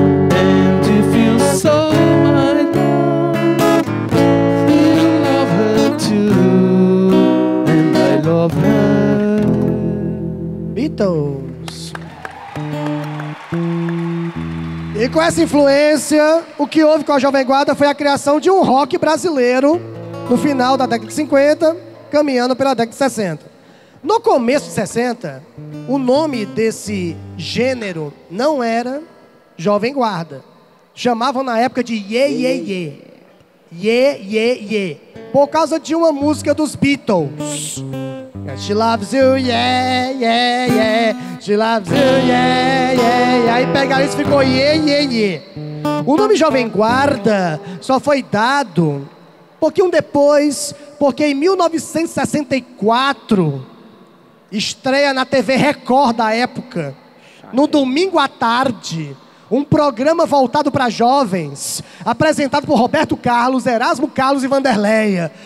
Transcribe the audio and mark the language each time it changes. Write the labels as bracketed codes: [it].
[en] And if you saw my love, you love her too, and I love her. Beatles. [pt] E com essa influência, o que houve com a Jovem Guarda foi a criação de um rock brasileiro no final da década de 50, caminhando pela década de 60. No começo de 60, o nome desse gênero não era Jovem Guarda. Chamavam na época de Ye, Ye, Ye. Ye, Ye, Ye. Por causa de uma música dos Beatles. [en] She loves you, yeah, yeah, yeah. She loves you, yeah, yeah, yeah. [pt] Aí pegaram isso e ficou Ye, Ye, Ye. O nome Jovem Guarda só foi dado um pouquinho depois, porque em 1964, estreia na TV Record da época, no domingo à tarde, um programa voltado para jovens, apresentado por Roberto Carlos, Erasmo Carlos e Vanderleia.